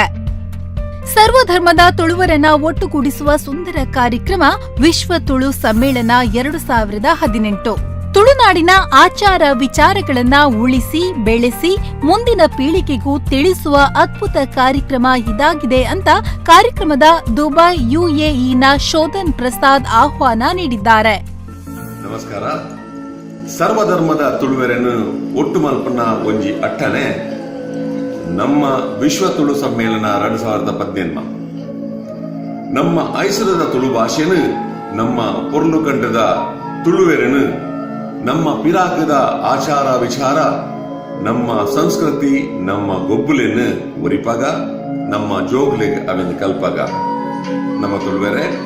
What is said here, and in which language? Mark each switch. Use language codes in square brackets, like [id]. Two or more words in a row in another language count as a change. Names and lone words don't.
[kn] ಸರ್ವಧರ್ಮದ ತುಳುವರನ್ನ ಒಟ್ಟುಗೂಡಿಸುವ ಸುಂದರ ಕಾರ್ಯಕ್ರಮ ವಿಶ್ವ ತುಳು ಸಮ್ಮೇಳನ 2018. ತುಳುನಾಡಿನ ಆಚಾರ ವಿಚಾರಗಳನ್ನ ಉಳಿಸಿ ಬೆಳೆಸಿ ಮುಂದಿನ ಪೀಳಿಗೆಗೂ ತಿಳಿಸುವ ಅದ್ಭುತ ಕಾರ್ಯಕ್ರಮ ಇದಾಗಿದೆ ಅಂತ ಕಾರ್ಯಕ್ರಮದ ದುಬೈ ಯುಎಇನ ಶೋಧನ್ ಪ್ರಸಾದ್ ಆಹ್ವಾನ ನೀಡಿದ್ದಾರೆ. ನಮಸ್ಕಾರ. [tcy] ಸರ್ವಧರ್ಮದ ತುಳುವರನ್ನು ಒಟ್ಟು ಮಲ್ಪನ ಒಂಜಿ ಅಟ್ಟನೆ ನಮ್ಮ ವಿಶ್ವ ತುಳು ಸಮ್ಮೇಳನ 2018 ನಮ್ಮ ಐಸರದ ತುಳು ಭಾಷೆನು ನಮ್ಮ ಪೊರ್ಲುಕಂಡದ ತುಳುವೆರನು ನಮ್ಮ ಪಿರಾಕದ ಆಚಾರ ವಿಚಾರ ನಮ್ಮ ಸಂಸ್ಕೃತಿ ನಮ್ಮ ಗೊಬ್ಬುಲೆನು ಒರಿಪಾಗ ನಮ್ಮ ಜೋಗ್ಲೆಗ್ ಅವೆಂದು ಕಲ್ಪಾಗ ನಮ್ಮ ತುಳುವೆರೆ